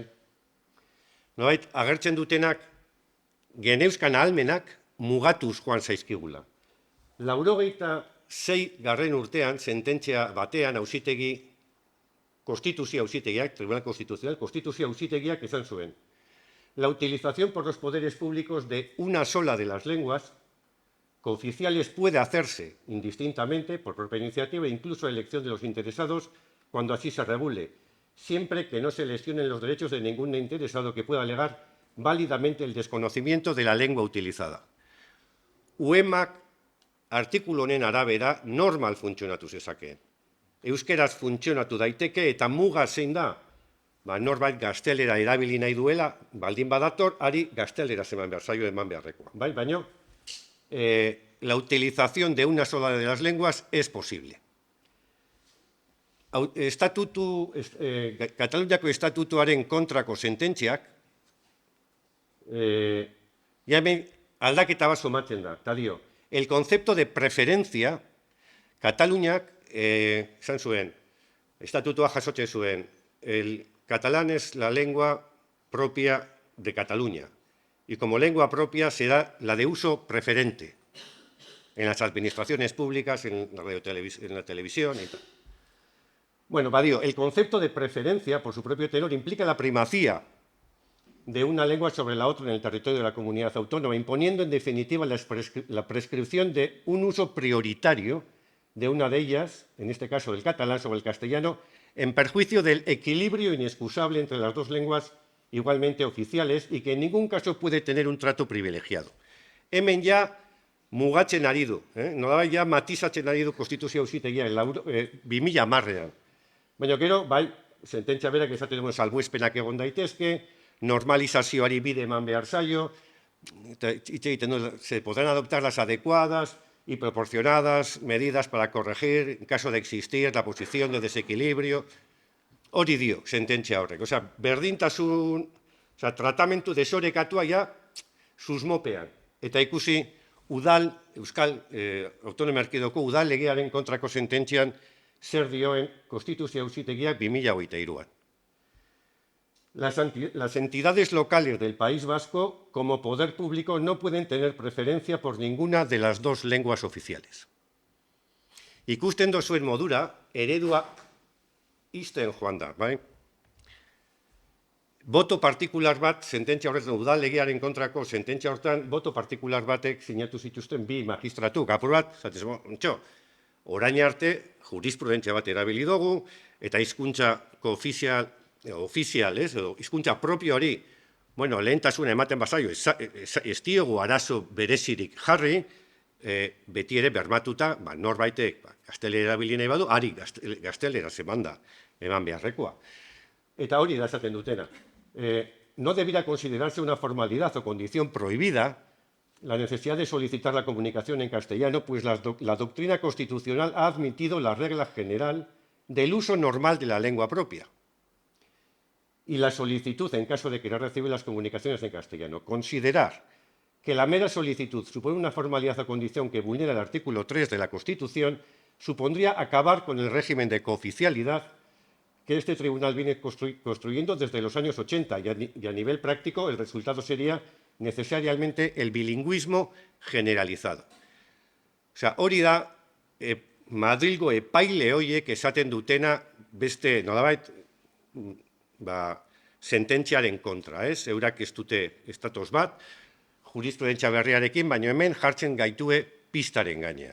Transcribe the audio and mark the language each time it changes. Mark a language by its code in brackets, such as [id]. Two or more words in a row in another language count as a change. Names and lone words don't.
[eu] Nolabait, agertzen dutenak geneuzkan ahalmenak mugatuz joan zaizkigula. 86. urtean, sententzia batean auzitegi Konstituzio auzitegiak, Tribunal Constitucional, Konstituzio auzitegiak esan zuen. [es] La utilización por los poderes públicos de una sola de las lenguas cooficiales puede hacerse indistintamente, por propia iniciativa, incluso a elección de los interesados, cuando así se regule, siempre que no se lesionen los derechos de ningún interesado que pueda alegar válidamente el desconocimiento de la lengua utilizada. [eu] UEMAk artikulu honen arabera normal funtzionatu zezakeen. Euskeraz funtzionatu daiteke eta muga zein da, norbait gaztelera erabili nahi duela, baldin badator, ari gazteleraz eman behar zaio eman beharrekoa. Baina, [es] la utilización de una sola de las lenguas es posible. [eu] Kataluniako estatutuaren kontrako sententziak, hemen aldaketa bat somatzen da, eta dio, [es] el concepto de preferencia, [eu] Kataluniak, esan zuen, estatutua jasotzen zuen, [es] el catalán es la lengua propia de Cataluña, y como lengua propia será la de uso preferente en las administraciones públicas, en la televisión y tal. Bueno, Badío, el concepto de preferencia, por su propio tenor, implica la primacía de una lengua sobre la otra en el territorio de la comunidad autónoma, imponiendo en definitiva la prescripción de un uso prioritario de una de ellas, en este caso del catalán sobre el castellano, en perjuicio del equilibrio inexcusable entre las dos lenguas igualmente oficiales y que en ningún caso puede tener un trato privilegiado. [eu] Hemen ja mugatzen ari du, nolabait ja matizatzen ari du Konstituzio auzitegia 2010ean. Baina gero, bai, sententzia berak esaten duen salbuespenak egon daitezke, normalizazioari bide eman behar zaio, [es] se podrán adoptar las adecuadas y proporcionadas medidas para corregir en caso de existir la posición de desequilibrio. [eu] Hori dio, sententzia horrek. Osea, berdintasun, tratamentu desorekatua ja susmopean. Eta ikusi, Euskal Autonomia Erkidegoko udal legearen kontrako sententzian zer dioen Konstituzio auzitegiak 2023an. [es] Las entidades locales del País Vasco, como poder público, no pueden tener preferencia por ninguna de las dos lenguas oficiales. [eu] Ikusten dozuen modura, eredua isten joan da, bai? Boto partikular bat, sententzia horretan, udal legearen kontrako sententzia horretan, boto partikular batek sinatu zituzten 2 magistratuk. Apur bat, orain arte, jurisprudentzia bat erabili dugu, eta hizkuntza ofizial, edo hizkuntza propioari, lehentasuna ematen bazaio, ez diogu arazo berezirik jarri, beti ere bermatuta, norbaitek gaztelera erabili nahi badu, ari gaztelera eman beharrekoa. Eta hori da esaten dutena. [es] No debiera considerarse una formalidad o condición prohibida la necesidad de solicitar la comunicación en castellano, pues la doctrina constitucional ha admitido la regla general del uso normal de la lengua propia y la solicitud en caso de querer recibir las comunicaciones en castellano. Considerar que la mera solicitud supone una formalidad o condición que vulnera el artículo 3 de la Constitución supondría acabar con el régimen de cooficialidad que este tribunal viene construyendo desde los años 80 y a nivel práctico el resultado sería necesariamente el bilingüismo generalizado. [eu] Osea, hori da, Madrilgo epaile horiek esaten dutena beste, nolabait, sententziaren kontra, ez? Eurak ez dute estatus bat, jurisprudentzia berriarekin, baina hemen jartzen gaitue pistaren gainean.